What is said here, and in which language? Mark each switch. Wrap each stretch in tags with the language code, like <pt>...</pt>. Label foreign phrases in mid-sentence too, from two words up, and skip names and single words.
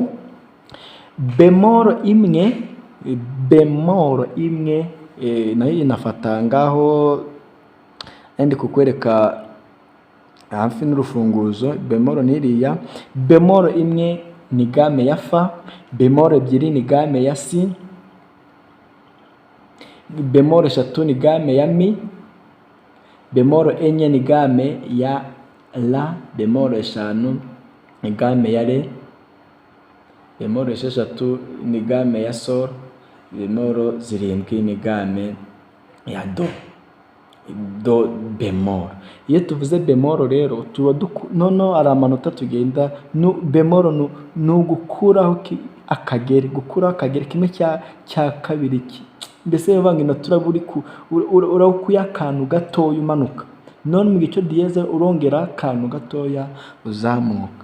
<rw>Bemol imwe nayo inafata ngaho ndi kukwereka hafi n'urufunguzo. Bemol niriya, bemol imwe ni game ya fa, bemol ebyiri ni game ya si, bemol eshatu ni game ya mi, bemol enye ni game ya la, bemol eshanu ni game ya re, bemol esheshatu ni game ya sol, bemol zirindwi ni game ya do. Do bemol. Iyo tuvuze bemol rero tuba nono ari amanota tugenda bemol nugukuraho akagere, gukuraho akagere kimwe cya kabiri mbese yavanga inota urakuye akantu gatoya umanuka, none mu gice dieze urongera akantu gatoya uzamuka.</rw>